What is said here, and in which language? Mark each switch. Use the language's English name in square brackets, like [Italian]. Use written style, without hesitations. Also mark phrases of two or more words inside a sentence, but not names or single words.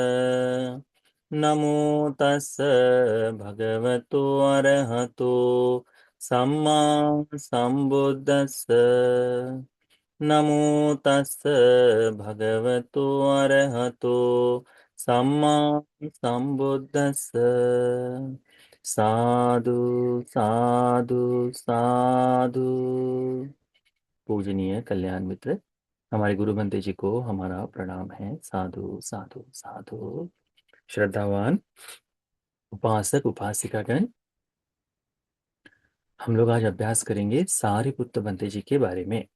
[Pali] नमो तस् भगवतो अरहतो सम्मा संबुद्दस्स। नमो तस् भगवतो अरहतो सम्मा संबुद्दस्स। साधु साधु साधु। [Hindi] पूजनीय कल्याण मित्र, हमारे गुरु बंते जी को हमारा प्रणाम है। [Pali] साधु साधु साधु। [Hindi] श्रद्धावान उपासक उपासिकागण, हम लोग आज अभ्यास करेंगे सारिपुत्र बंते जी के बारे में।